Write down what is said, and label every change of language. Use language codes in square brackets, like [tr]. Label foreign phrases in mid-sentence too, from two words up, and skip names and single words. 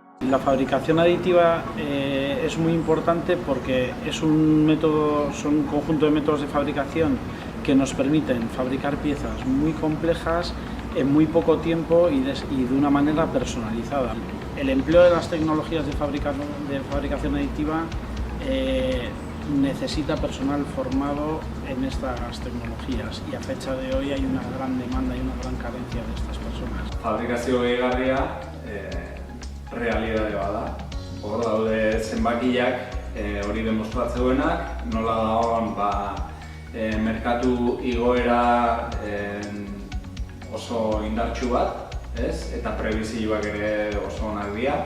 [es] La fabricación aditiva es muy importante porque son un conjunto de métodos de fabricación que nos permiten fabricar piezas muy complejas en muy poco tiempo y de una manera personalizada. El empleo de las tecnologías de fabricación aditiva necesita personal formado en estas tecnologías y a fecha de hoy hay una gran demanda y una gran carencia de estas personas. [eu] Fabrikazio gehigarria realidade bada. Hor daude zenbakiak hori demostratzeduenak, nola dagoen merkatu igoera oso indartsu bat, eta prebizioak ere oso onak dira.